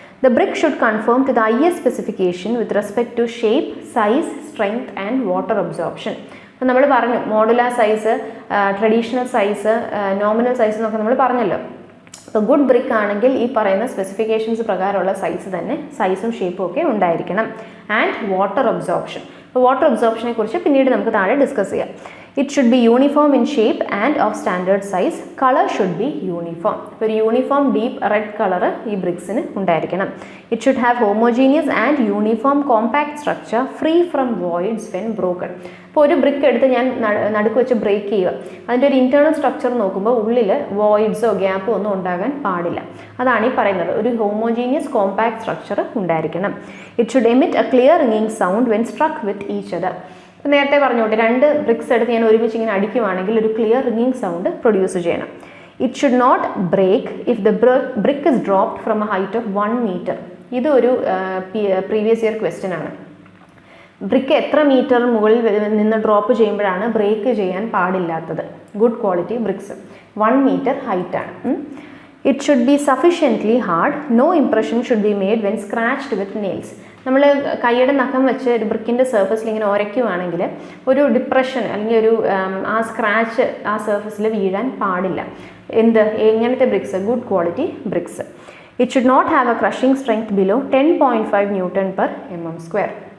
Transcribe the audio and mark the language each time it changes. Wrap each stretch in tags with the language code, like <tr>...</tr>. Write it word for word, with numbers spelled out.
<en>The brick should conform to the I S specification with respect to shape, size, strength and water absorption.</en> <ml>അപ്പോൾ നമ്മൾ പറഞ്ഞു modular size, traditional size, nominal size എന്നൊക്കെ നമ്മൾ പറഞ്ഞല്ലോ. അപ്പോൾ good brick ആണെങ്കിൽ ഈ പറയുന്ന സ്പെസിഫിക്കേഷൻസ് പ്രകാരമുള്ള സൈസ് തന്നെ, സൈസും ഷേപ്പും ഒക്കെ ഉണ്ടായിരിക്കണം. And water absorption. അപ്പോൾ വാട്ടർ അബ്സോർപ്ഷനെ കുറിച്ച് പിന്നീട് നമുക്ക് താഴെ ഡിസ്കസ് ചെയ്യാം.</ml> <en>It should be uniform in shape and of standard size. Color should be uniform.</en> <ml>ഒരു യൂണിഫോം ഡീപ്പ് റെഡ് കളർ ഈ ബ്രിക്സിന് ഉണ്ടായിരിക്കണം.</ml> <en>It should have homogeneous and uniform compact structure free from voids when broken.</en> <ml>ഇപ്പോൾ ഒരു brick എടുത്ത് ഞാൻ നടുക്ക് വെച്ച് ബ്രേക്ക് ചെയ്യുക, അതിൻ്റെ ഒരു ഇൻറ്റേർണൽ സ്ട്രക്ചർ നോക്കുമ്പോൾ ഉള്ളിൽ വോയിഡ്സോ ഗ്യാപ്പോ ഒന്നും ഉണ്ടാകാൻ പാടില്ല. അതാണ് ഈ പറയുന്നത്, ഒരു ഹോമോജീനിയസ് കോമ്പാക്ട് സ്ട്രക്ചർ ഉണ്ടായിരിക്കണം.</ml> <en>It should emit a clear ringing sound when struck with each other.</en> <ml>നേരത്തെ പറഞ്ഞോട്ടെ, രണ്ട് ബ്രിക്സ് എടുത്ത് ഞാൻ ഒരുമിച്ച് ഇങ്ങനെ അടിക്കുവാണെങ്കിൽ ഒരു ക്ലിയർ റിങ്ങിങ് സൗണ്ട് പ്രൊഡ്യൂസ് ചെയ്യണം.</ml> <en>It should not break if the brick is dropped from a height of one metre.</en> <ml>ഇത് ഒരു പ്രീവിയസ് ഇയർ ക്വസ്റ്റ്യൻ ആണ്. ബ്രിക്ക് എത്ര മീറ്റർ മുകളിൽ നിന്ന് ഡ്രോപ്പ് ചെയ്യുമ്പോഴാണ് ബ്രേക്ക് ചെയ്യാൻ പാടില്ലാത്തത്? Good quality bricks one metre ഹൈറ്റാണ്.</ml> <en>It should be sufficiently hard. No impression should be made when scratched with nails.</en> <ml>നമ്മൾ കൈയുടെ നഖം വെച്ച് ഒരു ബ്രിക്കിൻ്റെ സർഫസിൽ ഇങ്ങനെ ഉരയ്ക്കുവാണെങ്കിൽ ഒരു ഡിപ്രഷൻ അല്ലെങ്കിൽ ഒരു ആ സ്ക്രാച്ച് ആ സർഫസിൽ വീഴാൻ പാടില്ല. എന്ത് എങ്ങനത്തെ bricks? Good quality BRICS.</ml> <en>It should not have a crushing strength below ten point five Newton per mm square.</en>